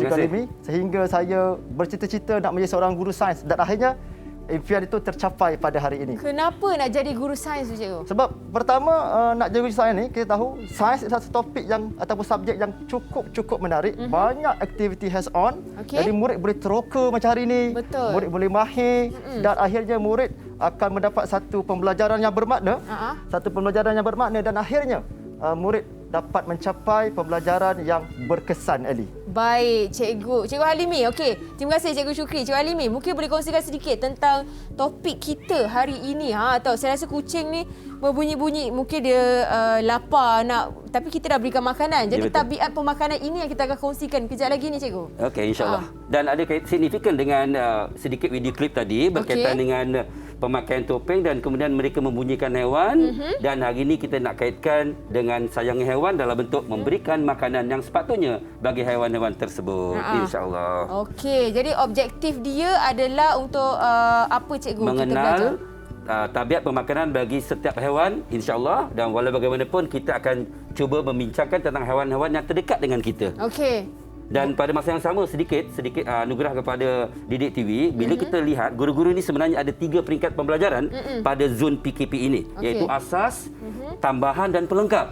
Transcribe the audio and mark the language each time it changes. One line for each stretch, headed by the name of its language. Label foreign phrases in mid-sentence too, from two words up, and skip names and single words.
Malay: Terima kasih. Kalimi, sehingga saya bercita-cita nak menjadi seorang guru sains dan akhirnya impian itu tercapai pada hari ini. Kenapa nak jadi guru sains tu, cikgu? Sebab pertama nak jadi guru sains ni, kita tahu sains adalah satu topik yang ataupun subjek yang cukup menarik, banyak aktiviti
English: hands on.
Malay: Okey. Jadi murid boleh teroka macam hari ini, Betul. murid boleh mahir dan akhirnya murid akan mendapat satu pembelajaran yang bermakna, dan akhirnya murid dapat mencapai pembelajaran yang berkesan, Eli. Baik, Cikgu. Cikgu Halimi, okey. Terima kasih Cikgu Syukri. Cikgu Halimi, mungkin boleh kongsikan sedikit tentang topik kita hari ini. Tahu, saya rasa kucing ni berbunyi-bunyi. Mungkin dia lapar nak, tapi kita dah berikan makanan. Jadi Ya, betul. tabiat pemakanan ini yang kita akan kongsikan kejap lagi ni cikgu. Okey, insyaAllah. Dan ada signifikan dengan sedikit video klip tadi berkaitan dengan pemakaian topeng dan kemudian mereka membunyikan hewan. Dan hari ini kita nak kaitkan dengan sayangi hewan dalam bentuk memberikan makanan yang sepatutnya bagi hewan-hewan tersebut. InsyaAllah. Okey, jadi objektif dia adalah untuk apa cikgu kita belajar? Mengenal tabiat pemakanan bagi setiap hewan, insyaAllah. Dan walau bagaimanapun, kita akan cuba membincangkan tentang hewan-hewan yang terdekat dengan kita. Okey. Dan pada masa yang sama sedikit anugerah kepada Didik TV, bila kita lihat guru-guru ini sebenarnya ada 3 peringkat pembelajaran pada zon PKP ini, iaitu asas, tambahan dan pelengkap.